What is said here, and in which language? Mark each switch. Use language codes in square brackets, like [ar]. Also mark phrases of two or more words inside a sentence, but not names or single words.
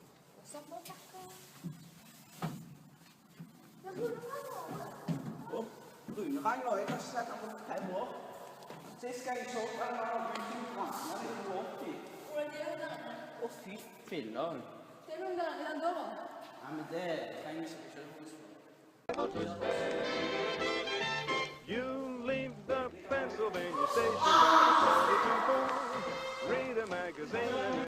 [no] Å, Rune Ragnar, jeg har ikke sett ham på 5 år. Sist gang jeg så han var han ute i brannen i 80. Å, fy filler. Det er noen der i den døren. Nei, men det trenger jeg ikke huske. [en] You leave the Pennsylvania station by the 22 read a magazine.